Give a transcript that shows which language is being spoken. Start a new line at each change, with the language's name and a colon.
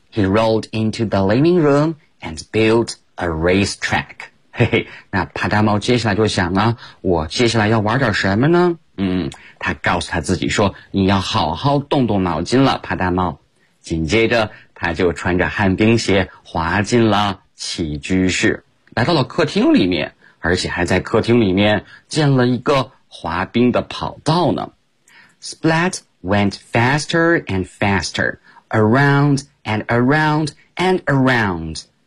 English: He rolled into the living room and built a racetrack。
Chinese: 那帕达猫接下来就想啊，我接下来要玩点什么呢？他告诉他自己说，你要好好动动脑筋了，帕达猫。紧接着他就穿着旱冰鞋滑进了起居室，来到了客厅里面，而且还在客厅里面建了一个滑冰的跑道呢。
English: Splat went faster and faster, around and around and around.